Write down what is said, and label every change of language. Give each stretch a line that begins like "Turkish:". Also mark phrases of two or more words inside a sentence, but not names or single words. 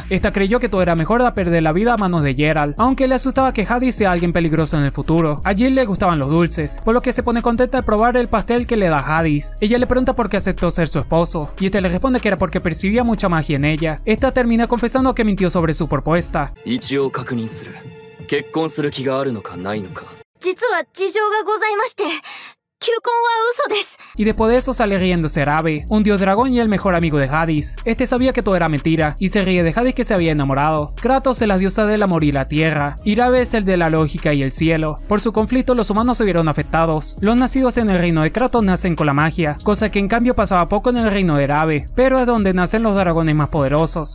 Spanish: Esta creyó que todo era mejor a perder la vida a manos de Geralt, aunque le asustaba que Hades sea alguien peligroso en el futuro. A Jill le gustaban los dulces, por lo que se pone contenta al probar el pastel que le da Hades. Ella le pregunta por qué aceptó ser su esposo, y este le responde que era porque percibía mucha magia en ella. Esta termina confesando que mintió sobre su propuesta.
Japanese: 結婚する気があるのかないのか。実は事情がございまして、求婚は嘘です。
Spanish: Y después de eso sale riéndose Rabe, un dios dragón y el mejor amigo de Hades. Este sabía que todo era mentira y se ríe de Hades que se había enamorado. Kratos es la diosa del amor y la tierra, y Rabe es el de la lógica y el cielo. Por su conflicto los humanos se vieron afectados. Los nacidos en el reino de Kratos nacen con la magia, cosa que en cambio pasaba poco en el reino de Rabe, pero es donde nacen los dragones más poderosos.